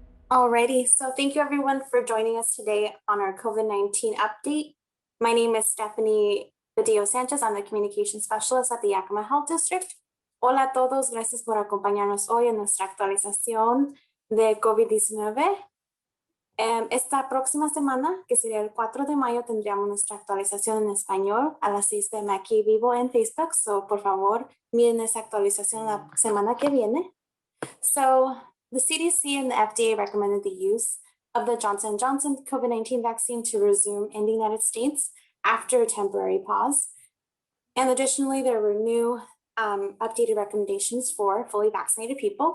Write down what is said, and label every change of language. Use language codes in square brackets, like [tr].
[en] Alrighty, so thank you everyone for joining us today on our COVID-19 update. My name is Stephanie Badillo Sanchez. I'm the Communication Specialist at the Yakima Health District. [es] Hola a todos, gracias por acompañarnos hoy en nuestra actualización de COVID-19. Esta próxima semana, que sería el 4 de mayo, tendríamos nuestra actualización en español a las 6 p.m. aquí vivo en Facebook. So, por favor, miren esa actualización la semana que viene. [en] So the CDC and the FDA recommended the use of the Johnson & Johnson COVID-19 vaccine to resume in the United States after a temporary pause. And additionally, there were new updated recommendations for fully vaccinated people.